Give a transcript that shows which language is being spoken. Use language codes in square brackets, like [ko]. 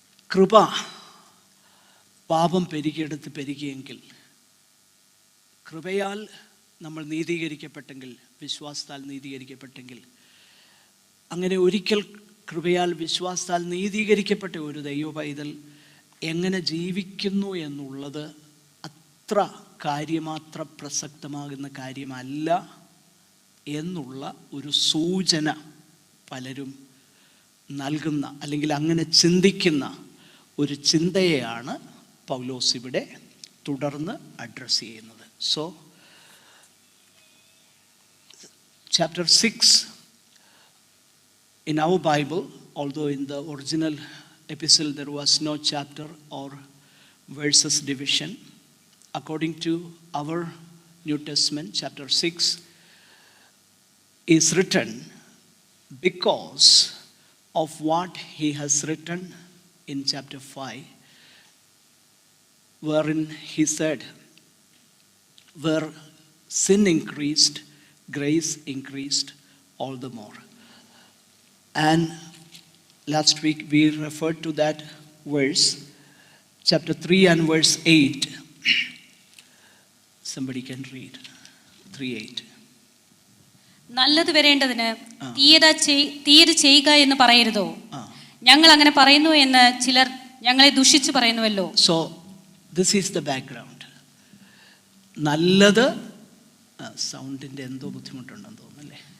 [ml] കൃപ പാപം പെരുകിയെങ്കിൽ, കൃപയാൽ നമ്മൾ നീതീകരിക്കപ്പെട്ടെങ്കിൽ, വിശ്വാസത്താൽ നീതീകരിക്കപ്പെട്ടെങ്കിൽ, അങ്ങനെ ഒരിക്കൽ കൃപയാൽ വിശ്വാസത്താൽ നീതീകരിക്കപ്പെട്ട ഒരു ദൈവ പൈതൽ എങ്ങനെ ജീവിക്കുന്നു എന്നുള്ളത് അത്ര കാര്യമാത്ര പ്രസക്തമാകുന്ന കാര്യമല്ല എന്നുള്ള ഒരു സൂചന പലരും നൽകുന്ന അല്ലെങ്കിൽ അങ്ങനെ ചിന്തിക്കുന്ന ഒരു ചിന്തയെയാണ് പൗലോസ് ഇവിടെ തുടർന്ന് അഡ്രസ്സ് ചെയ്യുന്നത്. [en] So chapter 6 in our Bible, although in the original epistle there was no chapter or verses division, according to our New Testament, chapter 6 is written because of what he has written in chapter 5, wherein he said, where sin increased, grace increased all the more. And last week we referred to that verse, chapter 3 and verse 8. Somebody can read 3:8. [ml] നല്ലത് വരേണ്ടതിന് തീയത് ചെയ്യുക എന്ന് പറയരുതോ? ഞങ്ങൾ അങ്ങനെ പറയുന്നു എന്ന് ചിലർ ഞങ്ങളെ ദുഷിച്ചു പറയുന്നുവല്ലോ. [en] So this is the background. [ml] നല്ലത് സൗണ്ടിൻ്റെ എന്തോ ബുദ്ധിമുട്ടുണ്ടെന്ന് തോന്നുന്നല്ലേ?